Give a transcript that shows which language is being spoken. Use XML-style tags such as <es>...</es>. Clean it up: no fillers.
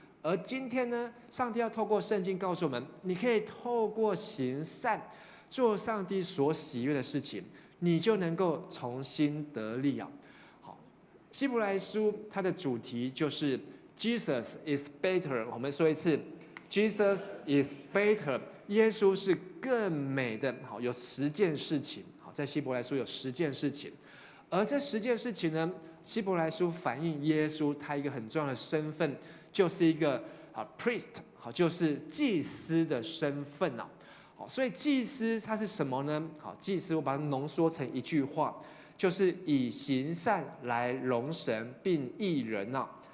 <zh>而今天呢，上帝要透过圣经告诉我们，你可以透过行善，做上帝所喜悦的事情，你就能够重新得力啊。好，希伯来书它的主题就是</zh> <en>Jesus is better。</en> <zh>我们说一次 ，</zh> <en>Jesus is better。</en> <zh>耶稣是更美的。好，有10件事情。好，在希伯来书有10件事情，而这10件事情呢，希伯来书反映耶稣他一个很重要的身份，就是一个priest， 好，就是祭司的身份啊。好，所以祭司他是什么呢？好，祭司我把它浓缩成一句话，就是以行善来荣神并益人啊。</zh>